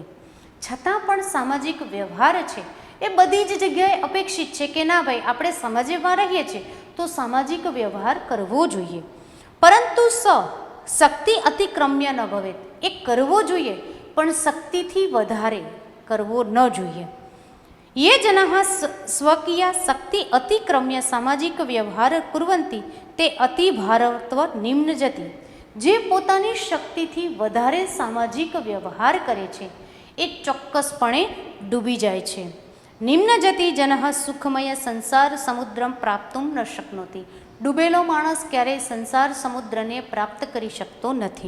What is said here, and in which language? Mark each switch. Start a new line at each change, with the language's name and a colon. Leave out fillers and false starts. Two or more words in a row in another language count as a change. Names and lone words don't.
Gujarati: છતાં પણ સામાજિક વ્યવહાર છે એ બધી જ જગ્યાએ અપેક્ષિત છે કે ના ભાઈ આપણે સમાજમાં રહીએ છીએ તો સામાજિક વ્યવહાર કરવો જોઈએ.
Sanskrit: પરંતુ શક્તિ અતિક્રમ્ય ન ભવે.
Gujarati: એ કરવો જોઈએ પણ શક્તિથી વધારે કરવો ન જોઈએ.
Sanskrit: ये जनाः स्वकीय शक्ति अतिक्रम्य सामाजिक व्यवहार कुर्वन्ति ते अतिभारत्व निम्नजति।
Gujarati: જે પોતાની શક્તિથી વધારે સામાજિક વ્યવહાર કરે છે એ ચોક્કસપણે ડૂબી જાય છે.
Sanskrit: નિમ્નજતિ જનઃ સુખમય સંસાર સમુદ્રમ પ્રાપ્તુમ ન શક્નોતિ.
Gujarati: ડૂબેલો માણસ ક્યારેય સંસાર સમુદ્રને પ્રાપ્ત કરી શકતો નથી.